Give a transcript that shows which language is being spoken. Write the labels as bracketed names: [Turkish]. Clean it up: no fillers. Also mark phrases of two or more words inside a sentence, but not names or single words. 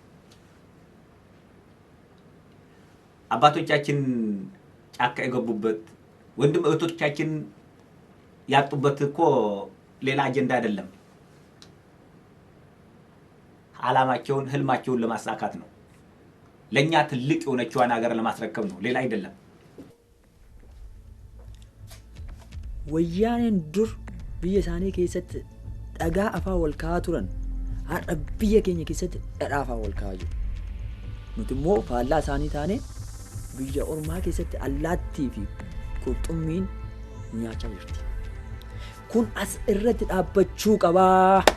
[Amharic] አባቶቻችን ጫካ የገቡበት ወንድም እህቶቻችን ያጡበት እኮ ሌላ አጀንዳ አይደለም። ዓላማቸውን ህልማቸውን ለማሳካት ነው። ለኛ ትልቅ የሆነችዋን ሀገር ለማስረከብ ነው፣ ሌላ አይደለም። [Oromo] Wayyaaneen dur biyya isaanii keessatti dhagaa afaa wal kaa'aa turan har'a biyya keenya keessatti dhadhaa afaa wal kaa'aa jiru. Nuti immoo faallaa isaanii taane biyya ormaa keessatti allaattii fi qurxummiin nyaachaa jirti. Kun as irratti dhaabbachuu qabaa.